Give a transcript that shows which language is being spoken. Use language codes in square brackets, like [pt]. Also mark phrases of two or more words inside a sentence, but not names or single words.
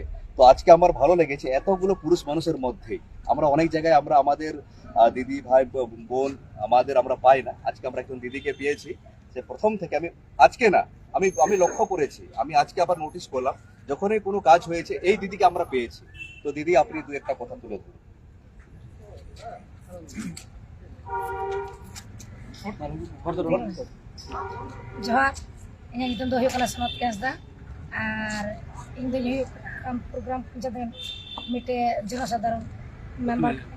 [bn] তো আজকে আমার ভালো লেগেছে এতগুলো পুরুষ মানুষের মধ্যে আমরা অনেক জায়গায় আমাদের দিদি ভাই বোন আমরা পাই না। আজকে আমরা একজন দিদিকে পেয়েছি, সে প্রথম থেকে আমি লক্ষ্য করেছি, আমি আজকে আবার নোটিস করলাম যখনই কোনো কাজ হয়েছে এই দিদিকে আমরা পেয়েছি। তো দিদি, আপনি দু একটা কথা তুলে ধরুন। [sat] ᱡᱚᱦᱟᱨ, ᱤᱧᱟᱹᱜ ᱧᱩᱛᱩᱢ ᱫᱚ ᱦᱩᱭᱩᱜ ᱠᱟᱱᱟ ᱥᱚᱱᱚᱛ ᱦᱟᱸᱥᱫᱟ ᱟᱨ ᱤᱧ ᱫᱚᱧ ᱦᱩᱭᱩᱜ ᱠᱟᱱᱟ ᱯᱨᱳᱜᱨᱟᱢ ᱯᱚᱧᱪᱟᱭᱮᱛ ᱢᱤᱫᱴᱮᱡ ᱡᱚᱱᱚᱥᱟᱫᱷᱟᱨᱚᱱ ᱢᱮᱢᱵᱟᱨ